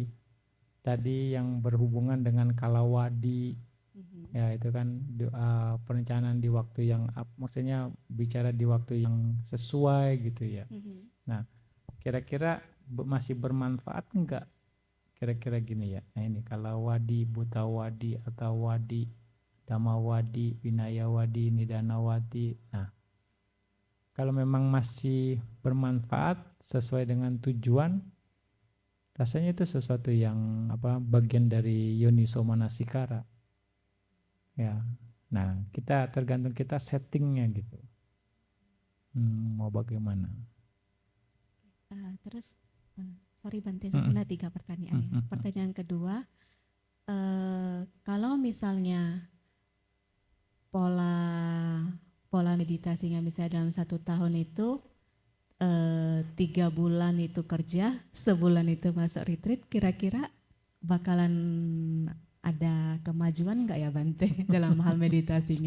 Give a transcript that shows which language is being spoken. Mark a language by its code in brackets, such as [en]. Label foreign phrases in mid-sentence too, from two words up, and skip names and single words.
[id] Tadi yang berhubungan dengan kalawadi, ya itu kan perencanaan di waktu yang maksudnya bicara di waktu yang sesuai gitu ya. Nah, kira-kira masih bermanfaat enggak? Kira-kira gini ya. Nah ini [pi] kalawadi, butawadi, atawadi, dhammawadi, winayawadi, nidanawadi. [id] Nah, kalau memang masih bermanfaat sesuai dengan tujuan, rasanya itu sesuatu yang bagian dari [pi] yoniso manasikara. [id] Ya, nah tergantung kita settingnya gitu. Mau bagaimana? Terus, sorry Bante, sebenarnya 3 pertanyaan ya. Pertanyaan kedua, kalau misalnya pola meditasinya misalnya dalam 1 tahun itu 3 bulan itu kerja, sebulan itu masuk retreat, kira-kira bakalan ada kemajuan nggak ya Bante dalam hal meditasinya?